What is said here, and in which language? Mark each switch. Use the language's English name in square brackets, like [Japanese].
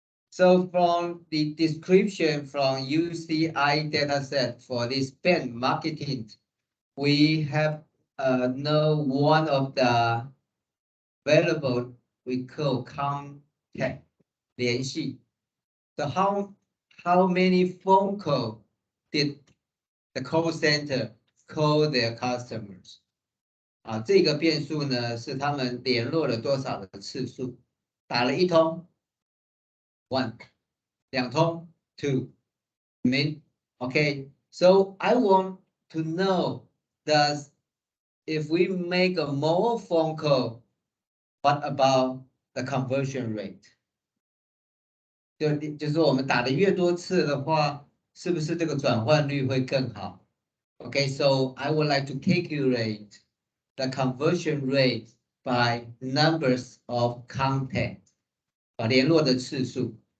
[English] So from the description from UCI dataset for this brand marketing, we have know one of the variable we call contact 联系. So how many phone call did the call center call their customers? [Chinese] 这个变数呢是他们联络了多少的次数，打了一通 1, 两通 2, okay. [English] So I want to know if we make a more phone call, what about the conversion rate? [Chinese] 就是我们打的越多次的话，是不是这个转换率会更好 [English] ？Okay, so I would like to calculate the conversion rate by numbers of contact, [Chinese] 联络的次数。